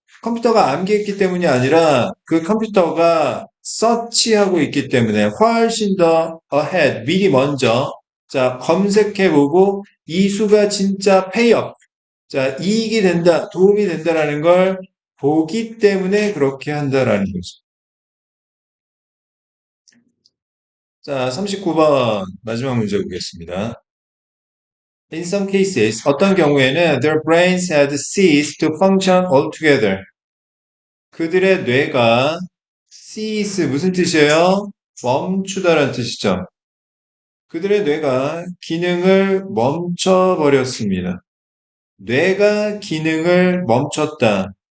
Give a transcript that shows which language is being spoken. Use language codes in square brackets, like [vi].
[ko] 컴퓨터가 암기했기 때문이 아니라 그 컴퓨터가 서치하고 있기 때문에 훨씬 더 ahead, 미리 먼저 자, 검색해보고 이 수가 진짜 pay-off, 자, 이익이 된다, 도움이 된다라는 걸 보기 때문에 그렇게 한다라는 거죠. 자, 39번 마지막 문제 보겠습니다. [en] In some cases, [ko] 어떤 경우에는 [en] their brains had ceased to function altogether. [ko] 그들의 뇌가 cease 무슨 뜻이에요? 멈추다라는 뜻이죠. 그들의 뇌가 기능을 멈춰버렸습니다. 뇌가 기능을 멈췄다.